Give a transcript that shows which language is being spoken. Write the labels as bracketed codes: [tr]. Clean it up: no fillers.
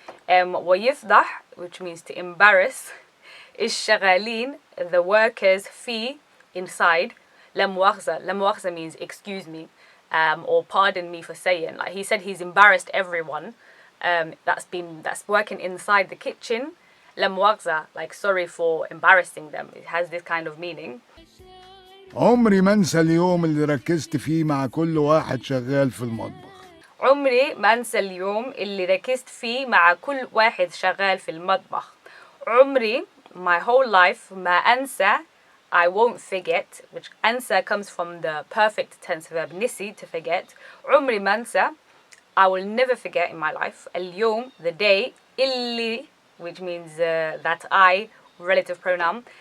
[ar] ويفضح [en] which means to embarrass [ar] الشغالين [en] the workers [ar] فيه [en] inside. [ar] لا مؤاخذة [en] means excuse me or pardon me for saying. Like he said he's embarrassed everyone that's working inside the kitchen. [ar] لا مؤاخذة, [en] like sorry for embarrassing them. It has this kind of meaning. [ar] عمري ما انسى اليوم اللي ركزت فيه مع كل واحد شغال في المطبخ. عمري ما انسى اليوم اللي ركزت فيه مع كل واحد شغال في المطبخ. عمري [en] my whole life [ar] ما أنسى [en] I won't forget, which [ar] أنسى [en] comes from the perfect tense verb [ar] نسي [en] to forget. [ar] عمري ما أنسى [en] I will never forget in my life. [ar] اليوم [en] the day [ar] اللي [en] which means that I relative pronoun.